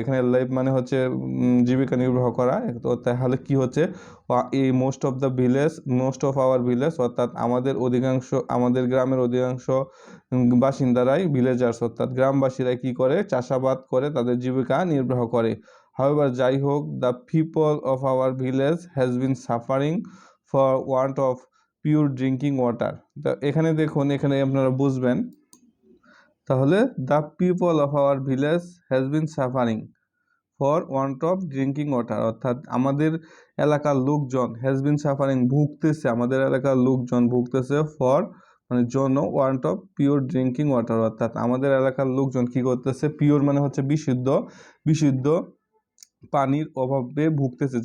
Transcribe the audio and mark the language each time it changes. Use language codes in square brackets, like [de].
[bn] এখানে লাইফ মানে হচ্ছে জীবিকা নির্বাহ করা। তো তাহলে কি হচ্ছে, এই মোস্ট অফ আওয়ার ভিলেজ অর্থাৎ আমাদের গ্রামের অধিকাংশ বাসিন্দারাই ভিলেজার্স অর্থাৎ গ্রামবাসীরাই কি করে, চাষাবাদ করে, তাদের জীবিকা নির্বাহ করে। [en] However, [bn] যাই হোক, [en] the people of our village has been suffering for want of pure drinking water. [bn] তো এখানে দেখুন, এখানে আপনারা বুঝবেন, তাহলে [en] the people of our village has been suffering for want of drinking water [bn] অর্থাৎ আমাদের এলাকার লোকজন [en] has been suffering [bn] ভুগতেছে, আমাদের এলাকার লোকজন ভুগতেছে for মানে জন্য [en] want of pure drinking water [bn] অর্থাৎ আমাদের এলাকার লোকজন কি করতেছে, পিওর মানে হচ্ছে বিশুদ্ধ পানির অভাবে ভুগতেছে।